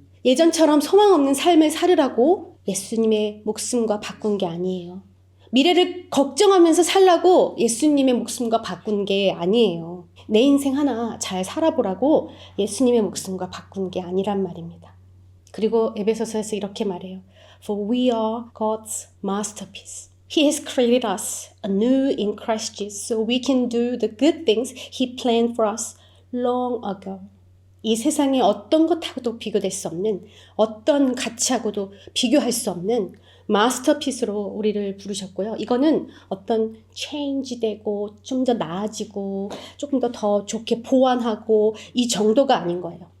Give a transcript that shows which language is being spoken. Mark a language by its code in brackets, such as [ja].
[ko] 예전처럼 소망 없는 삶을 살으라고 예수님의 목숨과 바꾼 게 아니에요. 미래를 걱정하면서 살라고 예수님의 목숨과 바꾼 게 아니에요. 내 인생 하나 잘 살아보라고 예수님의 목숨과 바꾼 게 아니란 말입니다. 그리고 에베소서에서 이렇게 말해요. [en] For we are God's masterpiece. He has created us anew in Christ Jesus so we can do the good things He planned for us long ago. [ko] 이 세상의 어떤 것하고도 비교될 수 없는 어떤 가치하고도 비교할 수 없는 마스터피스로 우리를 부르셨고요. 이거는 어떤 체인지되고 좀 더 나아지고 조금 더 좋게 보완하고 이 정도가 아닌 거예요.